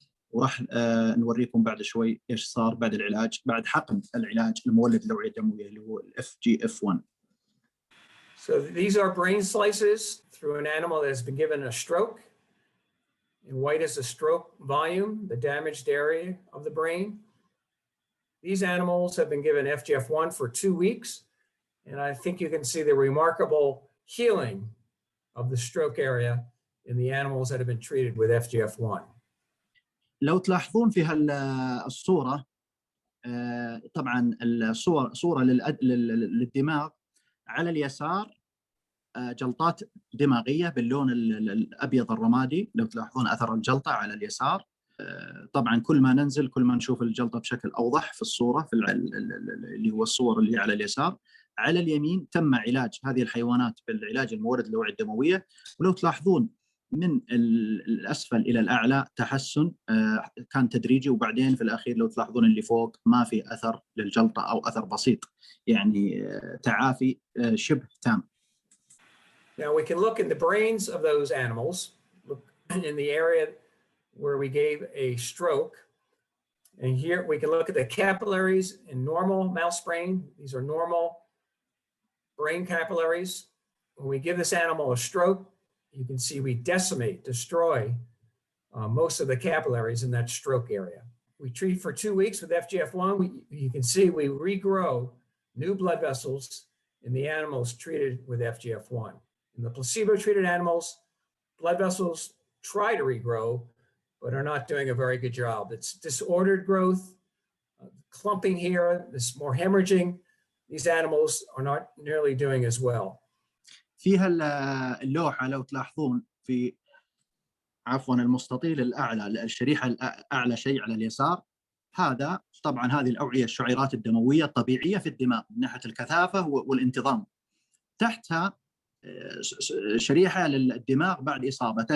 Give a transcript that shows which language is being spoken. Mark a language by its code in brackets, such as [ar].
[ar] وراح نوريكم بعد شوي إيش صار بعد العلاج، بعد حقن العلاج المولد الأوعية الدموية اللي هو FGF1. [en] So these are brain slices through an animal that has been given a stroke. In white is the stroke volume, the damaged area of the brain. These animals have been given FGF1 for 2 weeks, and I think you can see the remarkable healing of the stroke area in the animals that have been treated with FGF1. [ar] لو تلاحظون في الصورة طبعا صورة للدماغ على اليسار جلطات دماغية باللون الأبيض الرمادي. لو تلاحظون أثر الجلطة على اليسار. طبعا كل ما ننزل كل ما نشوف الجلطة بشكل أوضح في الصورة في اللي هو الصور اللي على اليسار. على اليمين تم علاج هذه الحيوانات بالعلاج المورد للأوعية الدموية. ولو تلاحظون من الأسفل إلى الأعلى تحسن كان تدريجي، وبعدين في الأخير لو تلاحظون اللي فوق ما في أثر للجلطة أو أثر بسيط، يعني تعافي شبه تام. [en] Now we can look in the brains of those animals, look in the area where we gave a stroke. And here we can look at the capillaries in normal mouse brain. These are normal brain capillaries. When we give this animal a stroke, you can see we decimate, destroy most of the capillaries in that stroke area. We treat for 2 weeks with FGF1. You can see we regrow new blood vessels in the animals treated with FGF1. In the placebo-treated animals, blood vessels try to regrow, but are not doing a very good job. It's disordered growth, clumping here, this more hemorrhaging. These animals are not nearly doing as well. [ar] فيها اللوحة لو تلاحظون في المستطيل الأعلى، الشريحة الأعلى شيء على اليسار، هذا طبعا هذه الأوعية الشعيرات الدموية الطبيعية في الدماغ من ناحية الكثافة والانتظام. تحتها شريحة للدماغ بعد إصابته.